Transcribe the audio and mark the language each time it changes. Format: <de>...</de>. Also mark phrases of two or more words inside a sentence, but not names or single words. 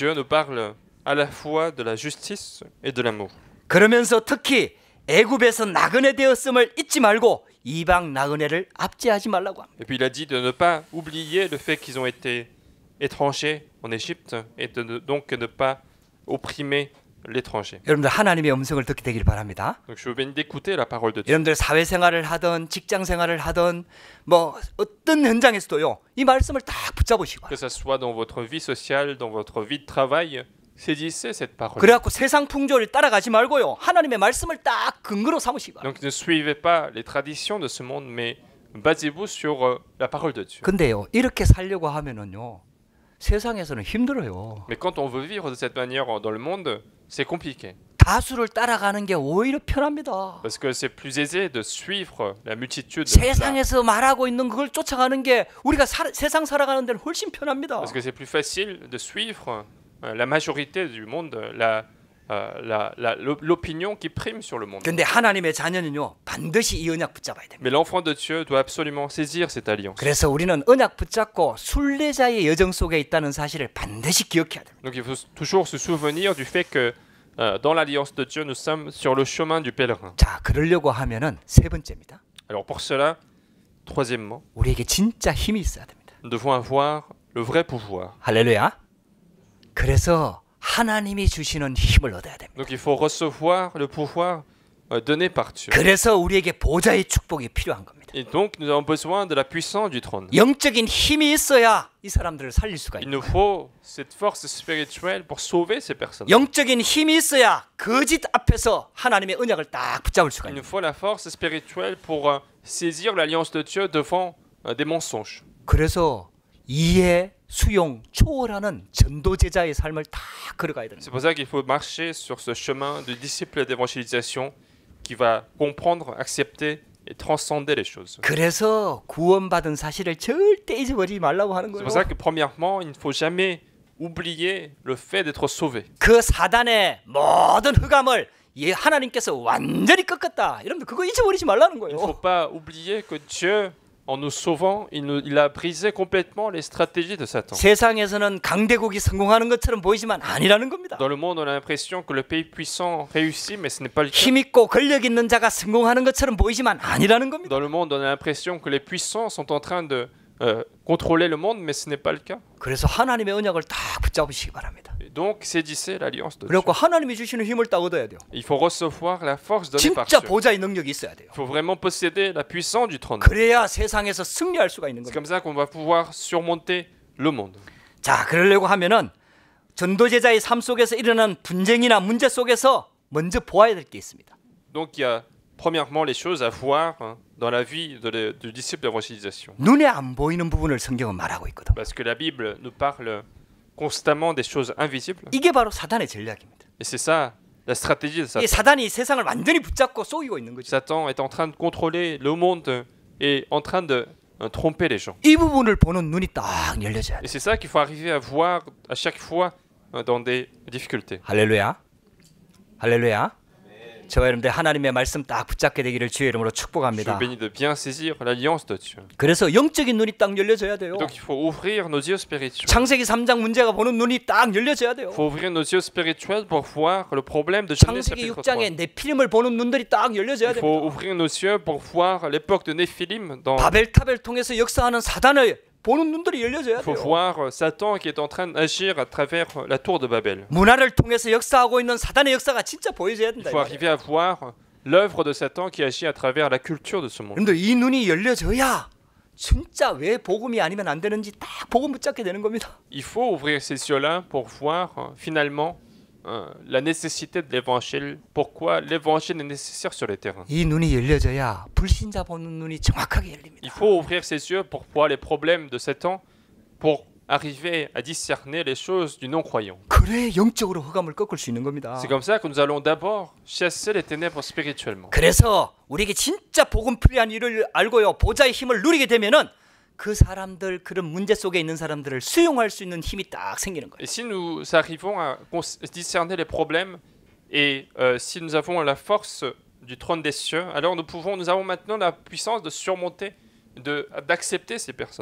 <fr>Dieu nous parle à la fois de la justice et de l'amour.</fr> <ko>그러면서 특히 애굽에서 나그네 되었음을 잊지 말고 이방 나그네를 압제하지 말라고 합니다.</ko> <fr>Et puis il a dit de ne pas oublier le fait qu'ils ont été étrangers en Égypte et donc ne pas opprimer l'étranger.</fr> <ko>여러분들 하나님의 음성을 듣게 되길 바랍니다.</ko> <fr>Donc je vous bénis d'écouter la parole de Dieu.</fr> <ko>여러분들 사회생활을 하든 직장생활을 하든 뭐 어떤 현장에서도요 이 말씀을 딱 붙잡으시고</ko> <fr>Que ça soit dans votre vie sociale, dans votre vie de travail, saisissez cette parole.</fr> <ko>그래갖고 세상 풍조를 따라가지 말고요 하나님의 말씀을 딱 근거로 삼으시고.</ko> <fr>Donc ne suivez pas les traditions de ce monde, mais basez-vous sur la parole de Dieu.</fr> <ko>근데요 이렇게 살려고 하면은요 세상에서는 힘들어요.</ko> <fr>Mais quand on veut vivre de cette manière dans le monde, c'est compliqué.</fr> <ko>다수를 따라가는 게 오히려 편합니다.</ko> <fr>Parce que c'est plus aisé de suivre la multitude.</fr> <ko>세상에서 말하고 있는 그걸 쫓아가는 게 우리가 세상 살아가는 데는 훨씬 편합니다.</ko> <fr>Parce que c'est plus facile de suivre la majorité du monde, l'opinion qui prime sur le monde.</fr> <ko>근데 하나님의 자녀는요 반드시 이 언약 붙잡아야 됩니다.</ko> <fr>Mais l'enfant de Dieu doit absolument saisir cette alliance.</fr> <ko>그래서 우리는 언약 붙잡고 순례자의 여정 속에 있다는 사실을 반드시 기억해야 됩니다.</ko> <fr>Donc il faut toujours se souvenir du fait que dans l'alliance de Dieu, nous sommes sur le chemin du pèlerin.</fr> <ko>자, 그러려고 하면은 세 번째입니다.</ko> <fr>Alors pour cela, troisièmement,</fr> <ko>우리에게 진짜 힘이 있어야 됩니다.</ko> <fr>nous devons avoir le vrai pouvoir.</fr> <ko>할렐루야. 그래서 하나님이 주시는 힘을 얻어야 됩니다.</ko> <fr>Donc il faut recevoir le pouvoir donné par Dieu.</fr> <ko>그래서 우리에게 보좌의 축복이 필요한 겁니다.</ko> <fr>Et donc nous avons besoin de la puissance du trône.</fr> <ko>영적인 힘이 있어야 이 사람들을 살릴 수가</ko> <fr>Il</fr> <ko>있는</ko> <fr>nous</fr> <ko>거예요.</ko> <fr>faut cette force spirituelle pour sauver ces personnes.</fr> <ko>영적인 힘이 있어야 거짓 앞에서 하나님의 언약을 딱 붙잡을 수가</ko> <fr>Il</fr> <ko>있는</ko> <fr>nous</fr> <ko>거예요.</ko> <fr>faut la force spirituelle pour saisir l'alliance de Dieu devant des mensonges.</fr> <ko>그래서 이해, 수용, 초월하는 전도 제자의 삶을 다 걸어가야 되는</ko> <fr>C'est</fr> <ko>거예요.</ko> <fr>pour ça qu'il faut marcher sur ce chemin de disciple d'évangélisation qui va comprendre, accepter et transcender les choses.</fr> <ko>그래서 구원받은 사실을 절대 잊어버리지 말라고 하는</ko> <fr>C'est</fr> <ko>거예요.</ko> <fr>pour ça que premièrement, il ne faut jamais oublier le fait d'être sauvé.</fr> <ko>그 사단의 모든 흑암을 하나님께서 완전히 꺾었다. 여러분들 그거 잊어버리지 말라는</ko> <fr>Il ne</fr> <ko>거예요.</ko> <fr>faut pas oublier que Dieu, en nous sauvant, il a brisé complètement les stratégies de Satan.</fr> <ko>세상에서는 강대국이 성공하는 것처럼 보이지만 아니라는 겁니다.</ko> <fr>Dans le monde, on a l'impression que le pays puissant réussit, mais ce n'est pas le cas.</fr> <ko>힘있고 권력 있는 자가 성공하는 것처럼 보이지만 아니라는 겁니다.</ko> <fr>Dans le monde, on a l'impression que les puissants sont en train de contrôler le monde, mais ce n'est pas le cas.</fr> <ko>그래서 하나님의 언약을 다 붙잡으시기 바랍니다.</ko> <fr>Et donc, saisissez l'alliance de Dieu.</fr> <ko>그리고 하나님이 주시는 힘을 딱 얻어야 돼요.</ko> <fr>Il faut recevoir la force donnée par</fr> <ko>진짜</ko> <fr>Dieu.</fr> <ko>보좌의 능력이 있어야 돼요.</ko> <fr>Il faut vraiment posséder la puissance du trône.</fr> <ko>그래야 세상에서 승리할 수가 있는</ko> <fr>C'est</fr> <ko>겁니다.</ko> <fr>comme ça qu'on va pouvoir surmonter le monde.</fr> <ko>자, 그러려고 하면은 전도제자의 삶 속에서 일어난 분쟁이나 문제 속에서 먼저 보아야 될 게 있습니다.</ko> <fr>Donc, il y a premièrement les choses à voir dans la vie du disciple d'évangélisation.</fr> <ko>눈에 안 보이는 부분을 성경은 말하고 있거든.</ko> <fr>Parce que la Bible nous parle constamment des choses invisibles.</fr> <ko>이게 바로 사단의 전략입니다.</ko> <fr>Et c'est ça la stratégie de</fr> <ko>이</ko> <fr>Satan.</fr> <ko>사단이 세상을 완전히 붙잡고 속이고 있는 거죠.</ko> <fr>Satan est en train de contrôler le monde et en train de tromper les gens.</fr> <ko>이 부분을 보는 눈이 딱 열려져야 돼.</ko> <fr>Et c'est ça qu'il faut arriver à voir à chaque fois dans des difficultés.</fr> <ko>할렐루야. 할렐루야. 저와 여러분들 하나님의 말씀 딱 붙잡게 되기를 주의 이름으로</ko> <fr>Je suis</fr> <ko>축복합니다.</ko> <fr>béni de bien saisir l'alliance de Dieu.</fr> <ko>그래서 영적인 눈이 딱 열려져야 돼요.</ko> <fr>Donc il faut ouvrir nos yeux spirituels.</fr> <ko>창세기 3장 문제가 보는 눈이 딱 열려져야 돼요.</ko> <fr>Il faut ouvrir nos yeux spirituels pour voir le problème de Genèse</fr> <ko>창세기</ko> <fr>chapitre 3.</fr> <ko>6장에 네피림을 보는 눈들이 딱 열려져야</ko> <fr>Il faut</fr> <ko>됩니다.</ko> <fr>ouvrir nos yeux pour voir l'époque de Néphilim. Il</fr> <ko>바벨탑을 통해서 역사하는 사단을 보는 눈들이 열려져야</ko> <fr>faut</fr> <ko>돼요.</ko> <fr>voir Satan qui est en train d'agir à travers la tour de Babel.</fr> <ko>문화를 통해서 역사하고 있는 사단의 역사가 진짜 보여져야</ko> <fr>Il</fr> <ko>된다.</ko> <fr>faut arriver à voir l'œuvre de Satan qui agit à travers la culture de ce monde.</fr> <ko>여러분들 이 눈이 열려져야 진짜 왜 복음이 아니면 안 되는지 딱 복음 붙잡게 되는 겁니다.</ko> <fr>Il faut ouvrir ces yeux-là pour voir finalement la nécessité de l'évangile, pourquoi l'évangile est nécessaire sur les terrains.</fr> <ko>이 눈이 열려져야 불신자 보는 눈이 정확하게 열립니다.</ko> <fr>Il faut ouvrir ses yeux pour voir les problèmes de Satan, pour arriver à discerner les choses du non-croyant.</fr> <ko>그래 영적으로 흑암을 꺾을 수 있는 겁니다.</ko> <fr>C'est comme ça que nous allons d'abord chasser les ténèbres spirituellement.</fr> <ko>그래서 우리에게 진짜 복음 필요한 일을 알고요 보좌의 힘을 누리게 되면은 그 사람들 그런 문제 속에 있는 사람들을 수용할 수 있는 힘이 딱 생기는 거예요.</ko> <fr>Et si nous arrivons à discerner les problèmes et si nous avons la force du trône des cieux, alors nous avons maintenant la puissance de surmonter, d'accepter ces personnes.</fr>